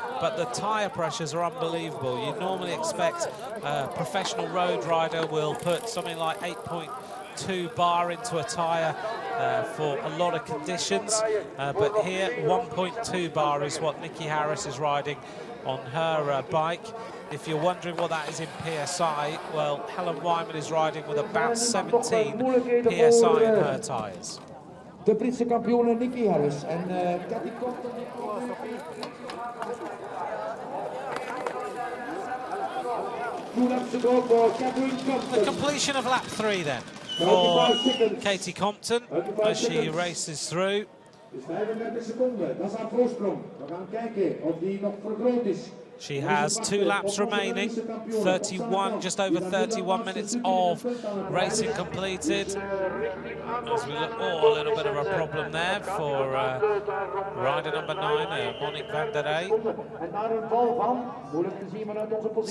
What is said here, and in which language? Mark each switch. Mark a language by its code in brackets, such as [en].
[en] But the tyre pressures are unbelievable. You normally expect a professional road rider will put something like 8.2 bar into a tyre for a lot of conditions, but here 1.2 bar is what Nikki Harris is riding on her bike. If you're wondering what that is in PSI, well, Helen Wyman is riding with about 17 PSI in her tyres. [nl] De Britse kampioene Nikki Harris en Cathy Compton. [en] The completion of lap 3 then for Katie Compton as she races through. [nl] 35 seconden, dat is haar voorsprong. We gaan kijken of die nog vergroot is. [en] She has 2 laps remaining, 31, just over 31 minutes of racing completed. As we look, a little bit of a problem there for rider number 9, Monique van der Rey.